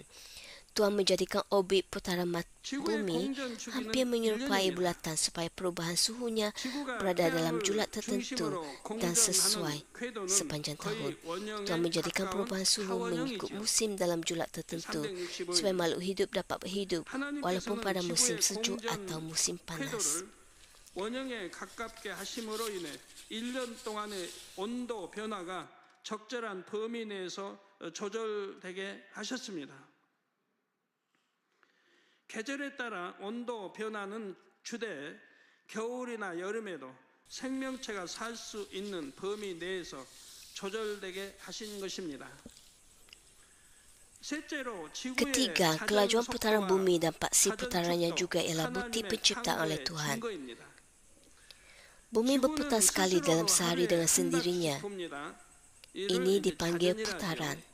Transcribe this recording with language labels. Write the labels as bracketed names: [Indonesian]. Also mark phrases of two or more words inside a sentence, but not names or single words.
[Malay] Tuhan menjadikan orbit putaran bumi hampir menyerupai bulatan supaya perubahan suhunya berada dalam julat tertentu dan sesuai sepanjang tahun. Tuhan menjadikan perubahan suhu mengikut musim dalam julat tertentu supaya makhluk hidup dapat berhidup walaupun pada musim sejuk atau musim panas. [Korean] 원형에 가깝게 하심으로 인해 1년 동안의 온도 변화가 적절한 범위 내에서 조절되게 하셨습니다. 계절에 따라 온도 변화는 주되 겨울이나 여름에도 생명체가 살 수 있는 범위 내에서 조절되게 하신 것입니다. [Malay] Ketiga, kelajuan putaran bumi dan paksi putarannya juga ialah bukti penciptaan oleh Tuhan. Bumi berputar sekali dalam sehari dengan sendirinya. Ini dipanggil putaran.